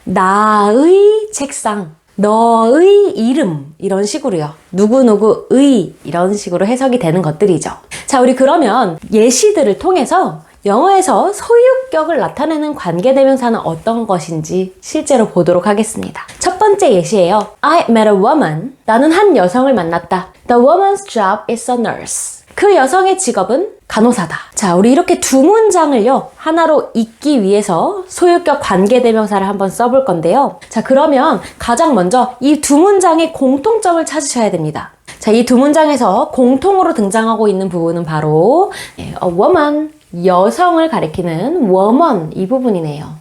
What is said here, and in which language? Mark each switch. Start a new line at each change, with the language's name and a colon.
Korean: 나의 책상, 너의 이름, 이런 식으로요. 누구누구의 이런 식으로 해석이 되는 것들이죠. 자, 우리 그러면 예시들을 통해서 영어에서 소유격을 나타내는 관계대명사는 어떤 것인지 실제로 보도록 하겠습니다. 첫 번째 예시예요.
English: I met a woman.
Korean: 나는 한 여성을 만났다.
English: The woman's job is a nurse.
Korean: 그 여성의 직업은 간호사다. 자, 우리 이렇게 두 문장을요, 하나로 잇기 위해서 소유격 관계대명사를 한번 써볼 건데요. 자, 그러면 가장 먼저 이 두 문장의 공통점을 찾으셔야 됩니다. 자, 이 두 문장에서 공통으로 등장하고 있는 부분은 바로 a woman, 여성을 가리키는 woman 이 부분이네요.